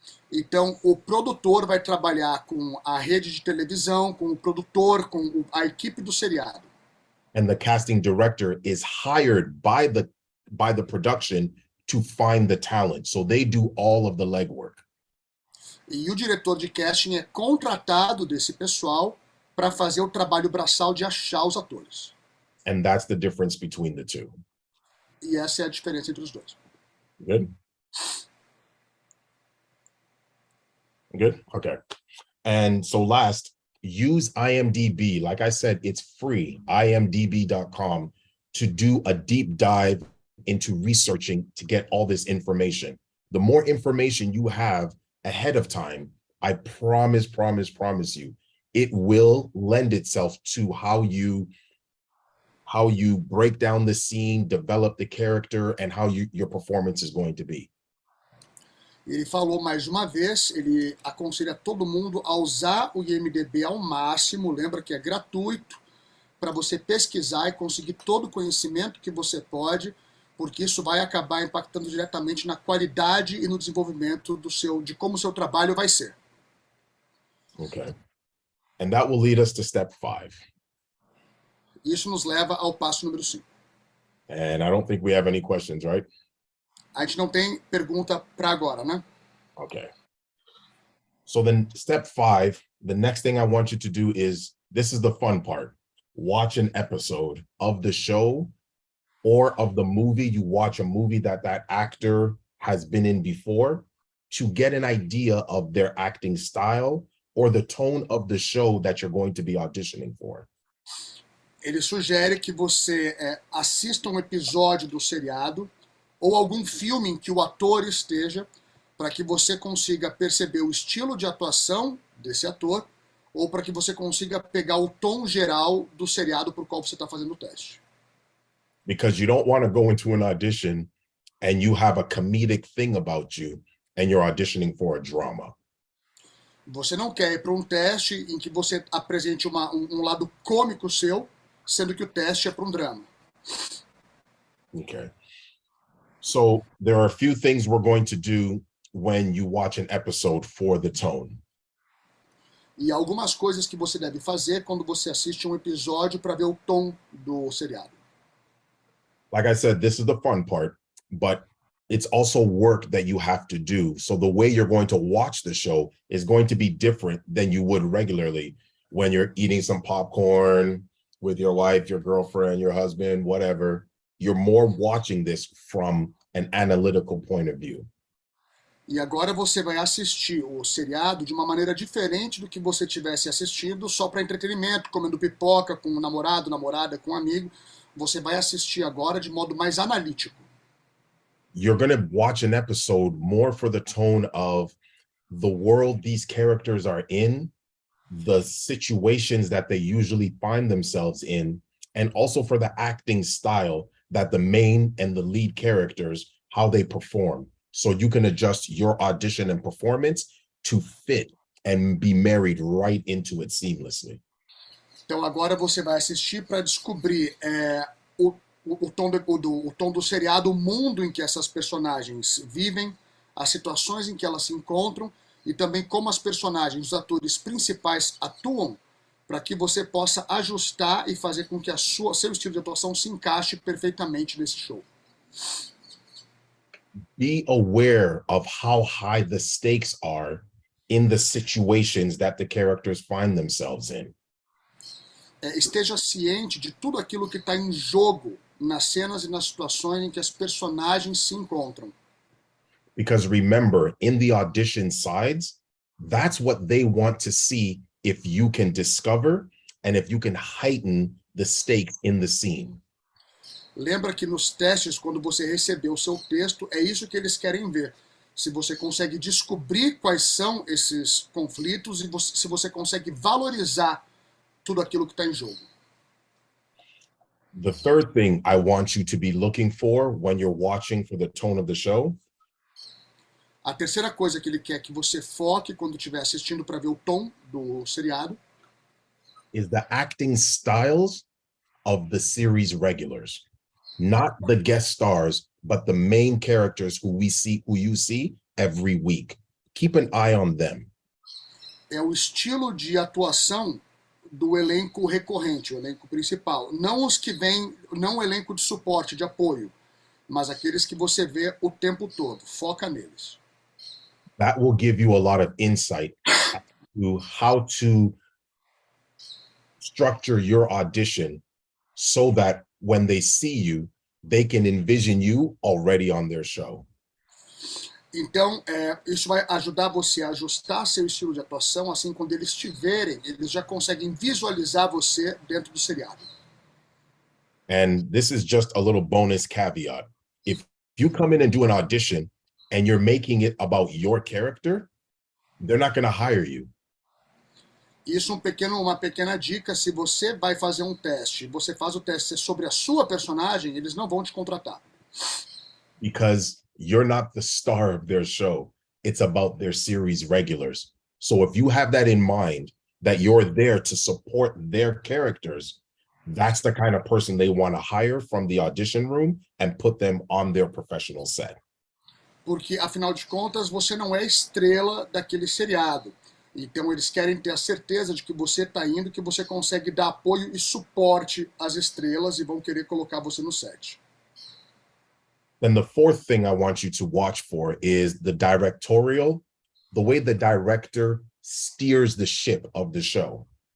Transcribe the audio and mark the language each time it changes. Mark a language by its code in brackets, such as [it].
[pt] Então, o produtor vai trabalhar com a rede de televisão, com o produtor, com a equipe do seriado. [en] And the casting director is hired by the production to find the talent. So they do all of the legwork. [pt] E o diretor de casting é contratado desse pessoal para fazer o trabalho braçal de achar os atores. [en] And that's the difference between the two. [pt] E essa é a diferença entre os dois. [en] Good? Good? Okay. And so last, use IMDb. Like I said, it's free, imdb.com, to do a deep dive into researching to get all this information. The more information you have ahead of time, I promise you, it will lend itself to how you break down the scene, develop the character, and how your performance is going to be. [pt] Ele falou mais uma vez, ele aconselha todo mundo a usar o IMDb ao máximo, lembra que é gratuito, para você pesquisar e conseguir todo o conhecimento que você pode, porque isso vai acabar impactando diretamente na qualidade e no desenvolvimento de como o seu trabalho vai ser. [en] Okay. And that will lead us to step 5. [pt] Isso nos leva ao passo número 5. [en] And I don't think we have any questions, right? [pt] A gente não tem pergunta para agora, né? [en] Okay. So then step 5, the next thing I want you to do is, this is the fun part. Watch an episode of the show or of the movie. You watch a movie that actor has been in before to get an idea of their acting style or the tone of the show that you're going to be auditioning for. [pt] Ele sugere que você assista um episódio do seriado ou algum filme em que o ator esteja, para que você consiga perceber o estilo de atuação desse ator, ou para que você consiga pegar o tom geral do seriado por qual você está fazendo o teste. [en] Because you don't want to go into an audition and you have a comedic thing about you and you're auditioning for a drama. [pt] Você não quer ir para um teste em que você apresente um lado cômico seu, sendo que o teste é para um drama. [en] Okay. So there are a few things we're going to do when you watch an episode for the tone. [pt] E algumas coisas que você deve fazer quando você assiste um episódio para ver o tom do seriado. [en] Like I said, this is the fun part, but it's also work that you have to do. So the way you're going to watch the show is going to be different than you would regularly when you're eating some popcorn with your wife, your girlfriend, your husband, whatever. You're more watching this from an analytical point of view. [pt] E agora você vai assistir o seriado de uma maneira diferente do que você tivesse assistido só para entretenimento, comendo pipoca com o namorado, namorada, com um amigo. Você vai assistir agora de modo mais analítico. [en] You're going to watch an episode more for the tone of the world these characters are in, the situations that they usually find themselves in, and also for the acting style that the main and the lead characters how they perform. So you can adjust your audition and performance to fit and be married right into it seamlessly. [pt] Então agora você vai assistir para descobrir o tom do seriado, o mundo em que essas personagens vivem, as situações em que elas se encontram e também como as personagens, os atores principais atuam, para que você possa ajustar e fazer com que seu estilo de atuação se encaixe perfeitamente nesse show. [en] Be aware of how high the stakes are in the situations that the characters find themselves in. [pt] Esteja ciente de tudo aquilo que está em jogo nas cenas e nas situações em que as personagens se encontram. [en] Because remember, in the audition sides, that's what they want to see if you can discover and if you can heighten the stakes in the scene. [pt] Lembra que nos testes, quando você recebeu o seu texto, é isso que eles querem ver. Se você consegue descobrir quais são esses conflitos e se você consegue valorizar tudo aquilo que está em jogo. [en] The third thing I want you to be looking for when you're watching for the tone of the show [pt] A terceira coisa que ele quer que você foque quando estiver assistindo para ver o tom do seriado [en] is the acting styles of the series regulars, not the guest stars, but the main characters who you see every week. Keep an eye on them. [pt] é o estilo de atuação do elenco recorrente, o elenco principal. Não os que vêm, não o elenco de suporte, de apoio, mas aqueles que você vê o tempo todo. Foca neles. [en] That will give you a lot of insight to how to structure your audition so that when they see you, they can envision you already on their show. [pt] Então, isso vai ajudar você a ajustar seu estilo de atuação, assim, quando eles te verem, eles já conseguem visualizar você dentro do seriado. [en] And this is just a little bonus caveat. If you come in and do an audition and you're making it about your character, they're not going to hire you. [pt] Isso uma pequena dica, se você vai fazer um teste, você faz o teste sobre a sua personagem, eles não vão te contratar. [en] Because you're not the star of their show. It's about their series regulars. So if you have that in mind, that you're there to support their characters, that's the kind of person they want to hire from the audition room and put them on their professional set. [pt] Porque, afinal de contas, você não é estrela daquele seriado. Então, eles querem ter a certeza de que você está indo, que você consegue dar apoio e suporte às estrelas e vão querer colocar você no set. [en] Then the fourth thing I want you to watch for is the directorial, the way the director steers the ship of the show.